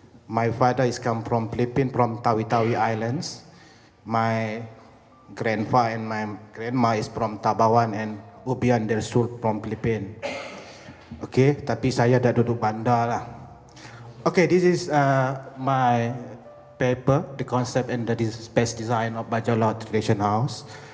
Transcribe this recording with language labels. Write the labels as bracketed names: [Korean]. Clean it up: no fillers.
[English] My father is come from Philippines, from Tawi-Tawi Islands. My grandpa and my grandma is from Tabawan and Ubian del Sur from Philippines. [Malay] Okay, tapi saya dah duduk bandar lah. [English] Okay, this is my paper, the concept and the space design of Bajau Laut Tradition House.